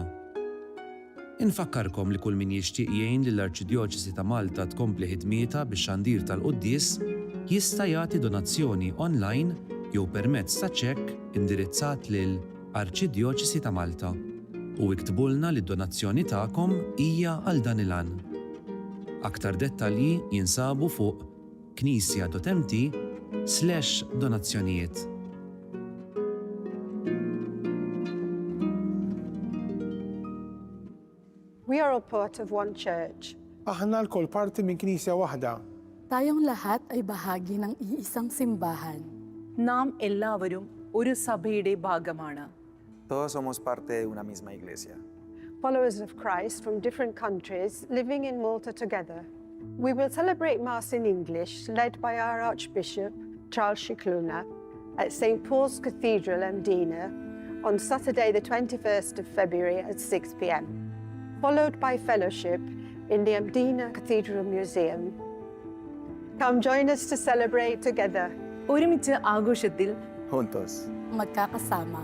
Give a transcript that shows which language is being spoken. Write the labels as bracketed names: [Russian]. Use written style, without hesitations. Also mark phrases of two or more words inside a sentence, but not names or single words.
[Maltese] Infakkarkom li kull min jixtieq jgħin lill-Arċidjoċesi ta' Malta tkompli ħidmieta bix-xandir tal-quddies jista' jagħti donazzjoni online jew permezz ta' ċekk indirizzat lil Arċidjoċesi ta' Malta u iktbulna li d-donazzjoni tagħkom hija għal dan il-għan. Aktar dettalji jinsabu fuq knisja.mt/donazzjonijiet. [English] We are all part of one church. [Maltese] Aħna l-kol parti minn knisja waħda. [Filipino] Tayong lahat ay bahagi ng iisang simbahan. [Malayalam] നാം എല്ലാവരും ഒരു സഭയുടെ ഭാഗമാണ്. [Spanish] Todos somos parte de una misma iglesia. [English] Followers of Christ from different countries living in Malta together. We will celebrate Mass in English, led by our Archbishop, Charles Cicluna, at St. Paul's Cathedral, Mdina, on Saturday the 21st of February at 6 p.m, followed by fellowship in the Mdina Cathedral Museum. Come join us to celebrate together. [Malayalam] ഒരുമിച്ച് ആഘോഷത്തിൽ [Spanish] Juntos. [Filipino] Magkakasama.